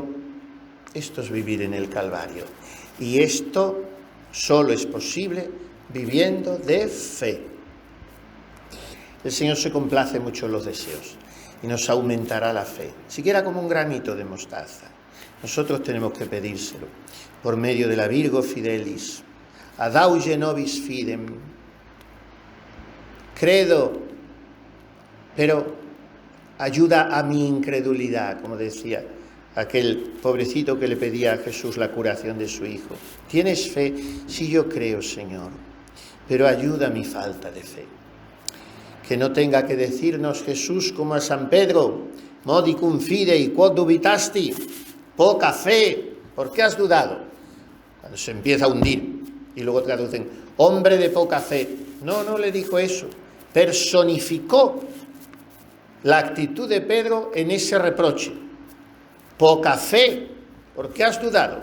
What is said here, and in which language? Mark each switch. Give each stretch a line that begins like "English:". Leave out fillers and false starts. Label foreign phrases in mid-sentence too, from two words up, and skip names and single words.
Spanish: Esto es vivir en el Calvario. Y esto solo es posible viviendo de fe. El Señor se complace mucho en los deseos y nos aumentará la fe, siquiera como un granito de mostaza. Nosotros tenemos que pedírselo por medio de la Virgo Fidelis.
Latin: Adauge nobis fidem.
Spanish: Credo, pero ayuda a mi incredulidad, como decía aquel pobrecito que le pedía a Jesús la curación de su hijo. ¿Tienes fe? Sí, yo creo, Señor, pero ayuda a mi falta de fe. Que no tenga que decirnos Jesús como a San Pedro:
Latin: modicum fidei quod dubitasti,
Spanish: poca fe, ¿por qué has dudado? Cuando se empieza a hundir y luego traducen hombre de poca fe. No le dijo eso, personificó la actitud de Pedro en ese reproche: poca fe, ¿por qué has dudado?